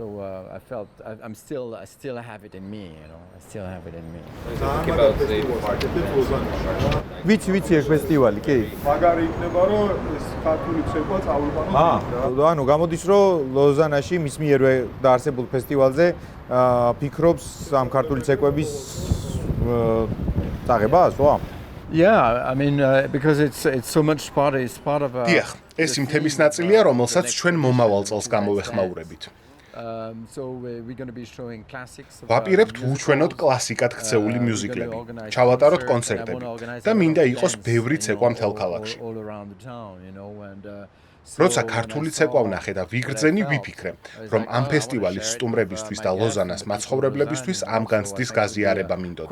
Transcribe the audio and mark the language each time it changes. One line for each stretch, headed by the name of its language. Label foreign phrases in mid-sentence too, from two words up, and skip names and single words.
Georgian: ვიცი ეს ფესტივალი, კი. მაგარი იქნება, რომ ეს ქართული ცეკვა წავიყვანო. ანუ გამოდის, რომ ლოზანაში მის მიერვე დაარსებულ ფესტივალზე ფიქრობს ამ ქართული ცეკვების წაღებას, ვა?
English: Yeah, I mean, because it's so much part of.
Georgian: დიახ, ეს იმ თემის ნაწილია, რომელსაც ჩვენ მომავალ წელს გამოვეხმაურებით.
English: So we're going to be showing classics.
Georgian: ვაპირებთ უჩვენოთ კლასიკად ქცეული მიუზიკლები, ჩავატაროთ კონცერტები და მინდა იყოს ბევრი ცეკვა მთელ ქალაქში. როცა ქართული ცეკვა ვნახე და ვიგრძენი, ვიფიქრე, რომ ამ ფესტივალის სტუმრებისთვის და ლოზანას მაცხოვრებლებისთვის ამ განცდის გაზიარება მინდოდა.